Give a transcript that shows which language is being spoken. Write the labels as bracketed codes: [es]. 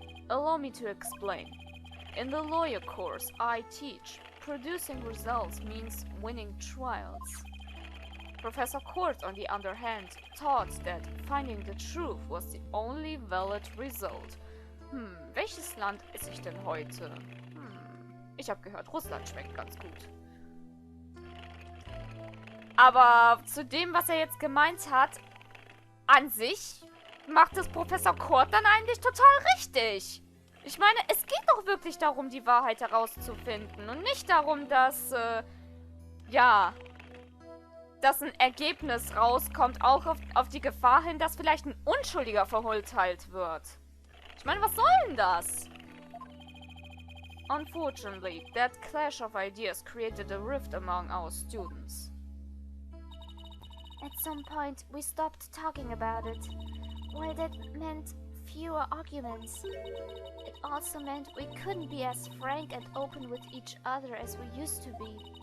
[en] Allow me to explain. In the lawyer course I teach, producing results means winning trials. Professor Court, on the other hand, taught that finding the truth was the only valid result. [de] Welches Land esse ich denn heute? Ich habe gehört, Russland schmeckt ganz gut. Aber zu dem, was er jetzt gemeint hat, an sich macht es Professor Court dann eigentlich total richtig. Ich meine, es geht doch wirklich darum, die Wahrheit herauszufinden und nicht darum, dass, dass ein Ergebnis rauskommt, auch auf die Gefahr hin, dass vielleicht ein Unschuldiger verurteilt wird. Ich meine, was soll denn das? [en] Unfortunately, that clash of ideas created a rift among our students. At some point, we stopped talking about it. While that meant fewer arguments, it also meant we couldn't be as frank and open with each other as we used to be.